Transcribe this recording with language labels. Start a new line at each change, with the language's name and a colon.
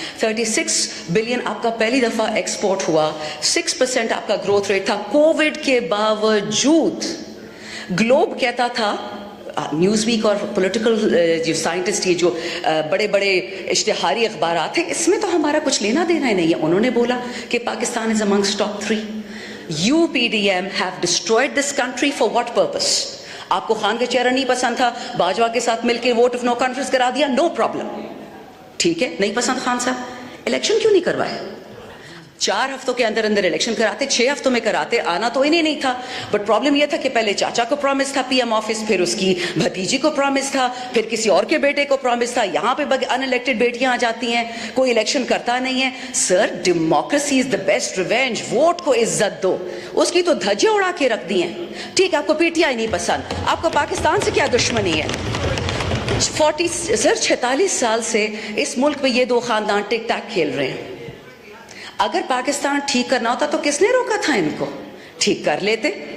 Urdu: 36 billion آپ کا پہلی دفعہ ایکسپورٹ ہوا. 6% آپ کا گروتھ ریٹ تھا. کووڈ کے باوجود گلوب کہتا تھا, نیوز ویک اور پولیٹیکل جو سائنٹسٹ, یہ جو بڑے بڑے اشتہاری اخبارات ہیں, اس میں تو ہمارا کچھ لینا دینا ہی نہیں ہے. انہوں نے بولا کہ پاکستان
English: Is amongst top 3. UPDM have destroyed this country for what purpose?
Urdu: آپ کو خان کا چہرہ نہیں پسند تھا, باجوہ کے ساتھ مل کے ووٹ آف نو کانفیڈنس کرا دیا, نو پرابلم, ٹھیک ہے, نہیں پسند خان صاحب, الیکشن کیوں نہیں کروائے؟ 4 ہفتوں کے اندر الیکشن کراتے, 6 ہفتوں میں کراتے. آنا تو انہیں نہیں تھا, بٹ پرابلم یہ تھا کہ پہلے چاچا کو پرومس تھا PM آفس, پھر اس کی بھتیجی کو پرومس تھا, پھر کسی اور کے بیٹے کو پرومس تھا. یہاں پہ ان الیکٹڈ بیٹیاں آ جاتی ہیں, کوئی الیکشن کرتا نہیں ہے.
English: Sir, democracy is the best revenge.
Urdu: Vote کو عزت دو, اس کی تو دھجیاں اڑا کے رکھ دی ہیں. ٹھیک ہے, آپ کو PTI نہیں پسند, آپ کو پاکستان سے کیا دشمنی ہے؟ 46 سال سے اس ملک میں یہ 2 خاندان ٹک ٹیک کھیل رہے ہیں. اگر پاکستان ٹھیک کرنا ہوتا تو کس نے روکا تھا ان کو؟ ٹھیک کر لیتے.